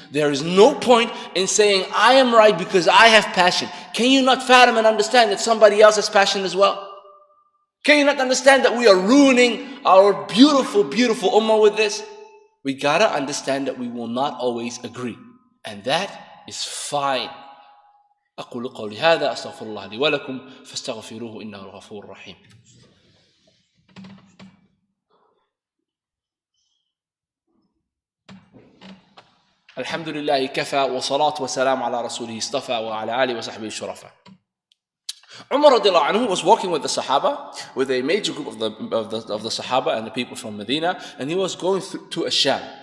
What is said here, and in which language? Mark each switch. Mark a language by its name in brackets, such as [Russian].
[English] There is no point in saying, I am right because I have passion. Can you not fathom and understand that somebody else has passion as well? Can you not understand that we are ruining our beautiful, beautiful ummah with this? We gotta understand that we will not always agree, and that is fine. [Arabic] أقول قولي هذا أستغفر الله لي ولكم فاستغفروه إنه الغفور الرحيم. الحمد لله كفى وصلاة وسلام على رسوله اصطفى وعلى آله وصحبه الشرفاء. [English] Umar radiallahu anhu was walking with the Sahaba, with a major group of the Sahaba and the people from Medina, and he was going to Asham.